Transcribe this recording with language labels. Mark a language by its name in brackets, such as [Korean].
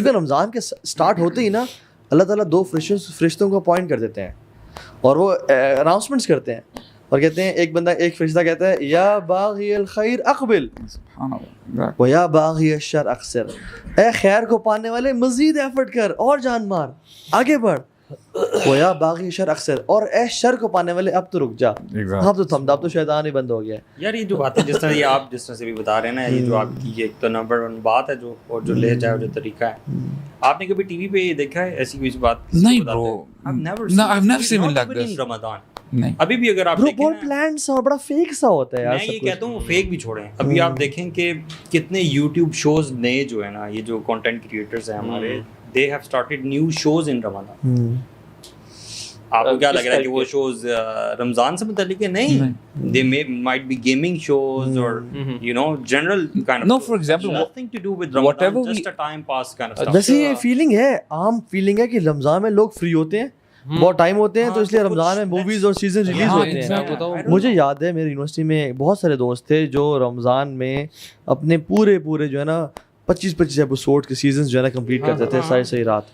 [Urdu] طرح رمضان کے سٹارٹ ہوتے ہی نا اللہ تعالیٰ 2 فرشتوں کو اپوائنٹ کر دیتے ہیں اور وہ اناؤنسمنٹس کرتے ہیں اور کہتے ہیں, ایک فرشتہ کہتا ہے [Arabic] یا باغی الخیر اقبل و یا باغی الشر اقصر, [Urdu] اے خیر کو پانے والے مزید ایفرٹ کر اور جان مار, آگے بڑھ. [Arabic] و یا باغی شر اقصر, [Urdu] اور اے شر کو پانے والے اب تو رک جا, اب تو تھم, اب تو شیطان ہی بند ہو گیا. یار یہ جو بات ہے جس طرح یہ آپ جس طرح سے بھی بتا رہے ہیں نا, یہ جو آپ کی ایک تو نمبر 1 بات ہے جو, اور جو لے جائے جو طریقہ ہے, آپ نے کبھی ٹی وی پہ یہ دیکھا ہے ایسی کوئی بات؟ نہیں برو, [English] I've never seen like this. [Urdu] رمضان نہیں, ابھی بھی اگر آپ دیکھیں بہت پلان سا بڑا فیک سا ہوتا ہے یار. میں یہ کہتا ہوں فیک بھی چھوڑیں, ابھی آپ دیکھیں کہ کتنے یوٹیوب شوز نئے جو ہے نا, یہ جو کنٹینٹ کریٹرز ہیں ہمارے, [English] they have started new shows in Ramadan. [Urdu] آپ کو کیا لگ رہا ہے کہ وہ شوز رمضان سے متعلق ہے؟ نہیں, [English] they might be gaming shows or you know general kind of. No, for example, nothing to do with Ramadan, just a time pass kind of stuff. [Urdu] ویسے یہ فیلنگ ہے, عام فیلنگ ہے کہ رمضان میں لوگ فری ہوتے ہیں, بہت ٹائم ہوتے ہیں, تو اس لیے رمضان میں موویز اور سیزن ریلیز ہوتے ہیں. مجھے یاد ہے میری یونیورسٹی میں بہت سارے دوست تھے جو رمضان میں اپنے پورے جو ہے نا 25 ایپیسوڈ کے سیزنز جو ہے نا کمپلیٹ کرتے تھے ساری رات.